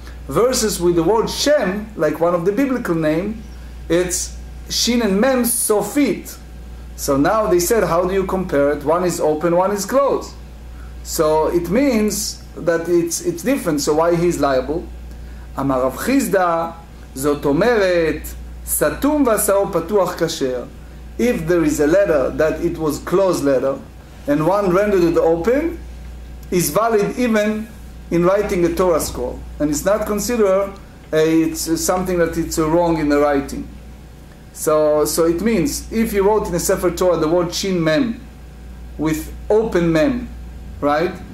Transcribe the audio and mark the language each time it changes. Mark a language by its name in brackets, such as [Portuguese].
[English] Versus with the word Shem, like one of the biblical name, it's Shin and Mem Sofit. So now they said, how do you compare it? One is open, one is closed. So it means that it's different. So why he's liable? [Hebrew] אמר רב חיסדא, זאת אומרת, סתום ועשאו פתוח כשר. [English] If there is a letter that it was closed letter, and one rendered it open, is valid even in writing a Torah scroll. And it's not considered it's something that it's wrong in the writing. So it means, if you wrote in a Sefer Torah the word Shin Mem with open Mem, right?